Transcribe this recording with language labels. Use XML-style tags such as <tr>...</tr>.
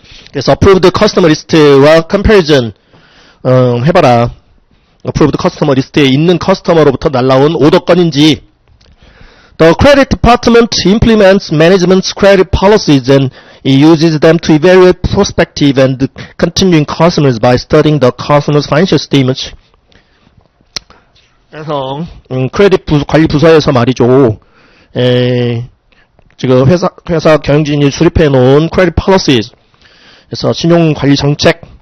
<ko>그래서 approved customer list와 comparison 해봐라. approved customer list에 있는 커스터머로부터 날라온 오더 건인지.</ko> <en>The credit department implements management's credit policies and uses them to evaluate prospective and continuing customers by studying the customer's financial statements.</en> <ko>그래서 크레딧 관리 부서에서 말이죠. 지금 회사 경영진이 수립해 놓은 credit policies, 그래서 신용 관리 정책,</ko>